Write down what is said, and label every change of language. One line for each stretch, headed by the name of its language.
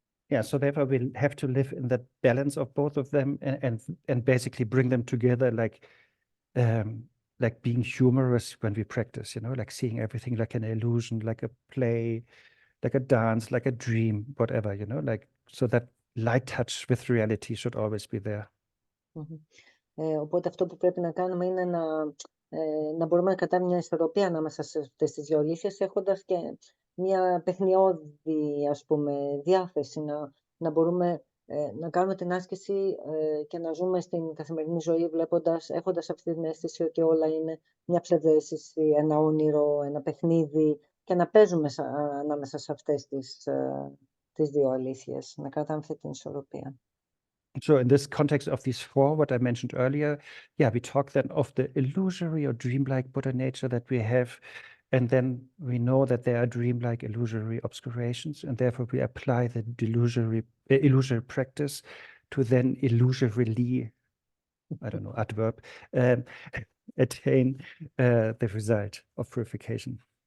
English: Yeah, so therefore we'll have to live in the balance of both of them and basically bring them together, like being humorous when we practice, you know, like seeing everything like an illusion, like a play, like a dance, like a dream, whatever, you know, like so that light touch with reality should always be there.
Greek: Οπότε αυτό που πρέπει να κάνουμε είναι να μπορούμε να κρατάμε μια ισορροπία ανάμεσα σε αυτές τις δύο αλήθειες, έχοντας και μια παιχνιώδη, ας πούμε, διάθεση, να μπορούμε να κάνουμε την άσκηση και να ζούμε στην καθημερινή ζωή έχοντας αυτή την αίσθηση ότι όλα είναι μια ψευδαίσθηση, ένα όνειρο, ένα παιχνίδι, και να παίζουμε ανάμεσα σε αυτές τις δύο αλήθειες, να κρατάμε αυτή την ισορροπία.
English: So in this context of these four, what I mentioned earlier, yeah, we talk then of the illusory or dreamlike Buddha nature that we have, and then we know that there are dreamlike illusory obscurations, and therefore we apply the illusory practice to then illusorily, I don't know, adverb, attain the result of purification.